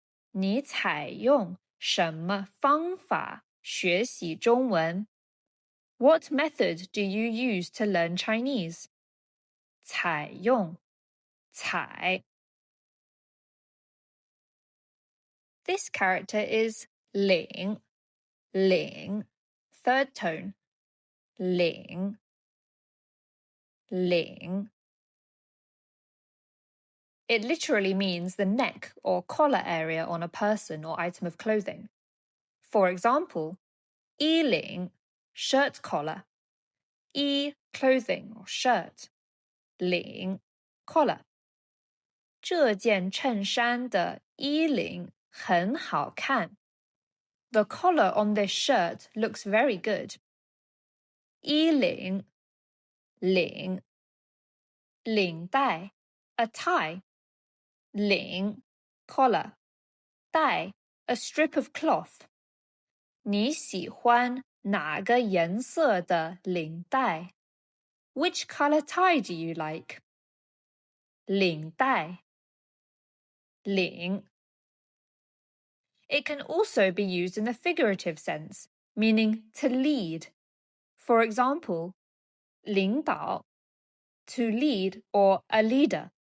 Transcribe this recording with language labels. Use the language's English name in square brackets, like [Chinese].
[Chinese] 你采用什么方法学习中文? [English] What method do you use to learn Chinese? [Chinese] 采用采. [English] This character is 领 领 third tone, 领领. It literally means the neck or collar area on a person or item of clothing. For example, 衣领 shirt collar, 衣 clothing or shirt, 领 collar. [Chinese] 这件衬衫的衣领很好看. [English] The collar on this shirt looks very good. [Chinese] 衣领领领带 a tie. [English] 领 collar 带 a strip of cloth. [Chinese] 你喜欢哪个颜色的领带? [English] Which color tie do you like? [Chinese] 领带领. [English] It can also be used in the figurative sense, meaning to lead. For example, 领导 to lead or a leader.